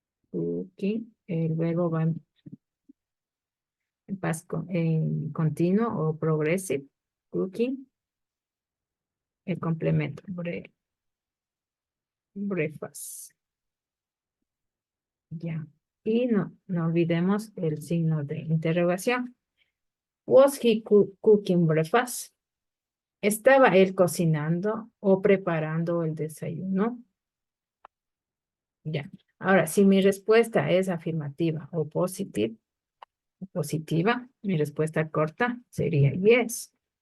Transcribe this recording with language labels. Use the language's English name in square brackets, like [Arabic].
[Spanish] Cooking, el verbo va en en continuo o progressive. Cooking, el complemento, breakfast. Ya. Y no olvidemos el signo de interrogación. [English] Was he cooking breakfast? [Spanish] ¿Estaba él cocinando o preparando el desayuno? Ya. Ahora, si mi respuesta es afirmativa o positiva, mi respuesta corta sería yes.